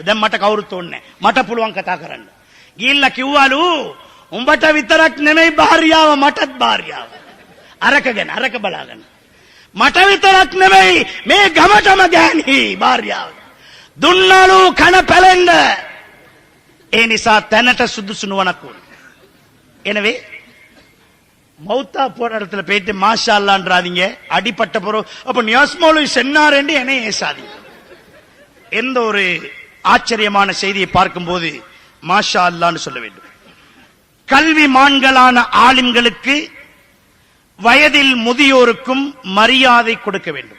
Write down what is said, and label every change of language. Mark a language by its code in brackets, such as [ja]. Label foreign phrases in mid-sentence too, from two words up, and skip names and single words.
[si] දැන් මට කවුරුත් ඕනේ නැහැ, මට පුළුවන් කතා කරන්න. ගිහිල්ලා කිව්වලු, උඹට විතරක් නෙමෙයි භාර්යාව, මටත් භාර්යාව. අරක ගැන අරක බලාගන්න. මට විතරක් නෙමෙයි මේ ගමටම ගෑණි භාර්යාව. දුන්නලු කන පැලෙන්න. ඒ නිසා තැනට සුදුසු නුවණක් ඕනේ. [ta] எனவே மௌத்தா போற இடத்துல போயிட்டு [ar] ما شاء الله ன்றாதீங்க. [ta] அடிப்பட்ட பொருள் அப்ப நியாஸ் மௌலவி சென்னாரேண்டி என்னை ஏசாதீங்க. எந்த ஒரு ஆச்சரியமான செய்தியை பார்க்கும்போது [ar] ما شاء الله ன்னு [ta] சொல்ல வேண்டும். கல்வி மான்களான ஆலிம்களுக்கு வயதில் முதியோருக்கும் மரியாதை கொடுக்க வேண்டும்.